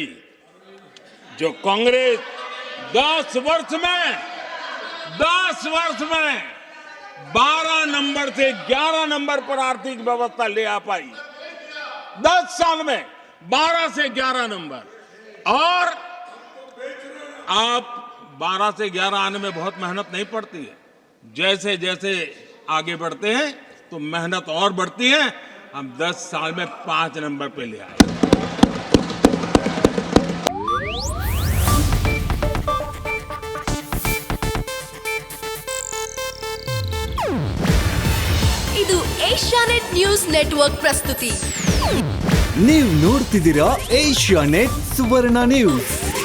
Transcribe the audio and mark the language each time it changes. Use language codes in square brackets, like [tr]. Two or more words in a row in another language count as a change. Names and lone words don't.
[hi] जो कांग्रेस 10 वर्ष में 12 नंबर से 11 नंबर पर आर्थिक व्यवस्था ले आ पाई, 10 साल में 12 से 11 नंबर, और आप 12 से 11 आने में बहुत मेहनत नहीं पड़ती है, जैसे जैसे आगे बढ़ते हैं तो मेहनत और बढ़ती है। हम 10 साल में 5 नंबर पे ले आए। [kn] ಇದು ಏಷ್ಯಾನೆಟ್ ನ್ಯೂಸ್ ನೆಟ್ವರ್ಕ್ ಪ್ರಸ್ತುತಿ. ನೀವು ನೋಡ್ತಿದ್ದೀರಾ ಏಷ್ಯಾನೆಟ್ ಸುವರ್ಣ ನ್ಯೂಸ್.